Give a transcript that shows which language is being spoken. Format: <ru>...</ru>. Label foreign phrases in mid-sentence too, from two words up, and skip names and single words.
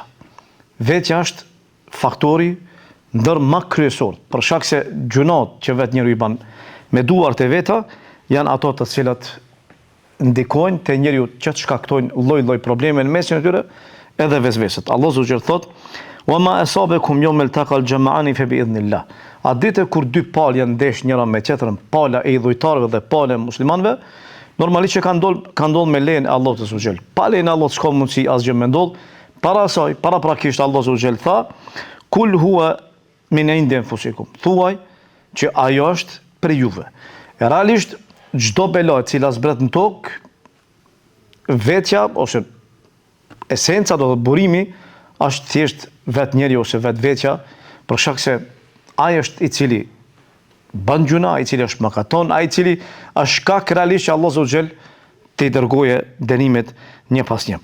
<sq>Vetja është faktori ndër më kryesor, për shkak se gjunat që vetë njeriu i bën me duart e veta janë ato të cilat ndikojnë te njeriu që të shkaktojnë lloj-lloj probleme në mesin e tyre, edhe vezveset. Allah Zogjel thot:</sq> <ar>"وما أصابكم يوم التقى الجمعان فبإذن الله."</ar> <sq>A ditë kur dy palë janë ndesh njëra me tjetrën, pala e idhujtarëve dhe pala e muslimanëve, normalisht që ka ndodhur me lejen e Allahut Azogjel. Pa lejen e Allahut s'ka mundësi asgjë me ndodh. Para asaj, paraprakisht Allah Azogjel tha:</sq> <ar>"قل هو من عند أنفسكم."</ar> <sq>Thuaj që ajo është për juve. Realisht çdo bela e cila zbret në tokë, vetja ose esenca do të burimi është thjesht vetë njeriu ose vetë vetja, për shkak se ai është i cili bën gjuna, ai i cili është mëkaton, ai i cili është shkak realisht që Allah Zogjel të i dërgoje dënimet një pas një.</sq>